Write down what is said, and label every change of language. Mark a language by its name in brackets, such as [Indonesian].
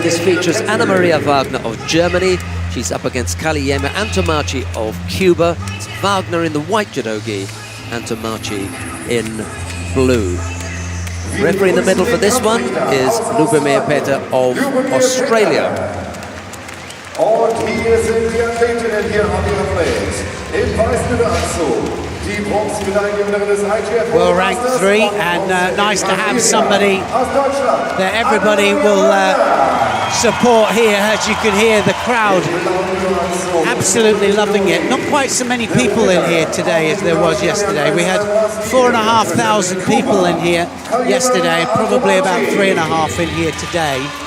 [English] This features Anna Maria Wagner of Germany. She's up against Kaliyema Antomarchi of Cuba. It's Wagner in the white judogi, Antomarchi in blue. Referee in the middle for this one is Lubomir Peter of Australia. [German] Und hier sind die Athletinnen hier auf ihrer Place. Im weißen Anzug. Die Bronzemedaillengewinnerin des IGF. [English] Well ranked 3, and nice to have somebody that everybody will support here. As you can hear, the crowd absolutely loving it. Not quite so many people in here today as there was yesterday. We had 4,500 people in here yesterday, probably about 3,500 in here today.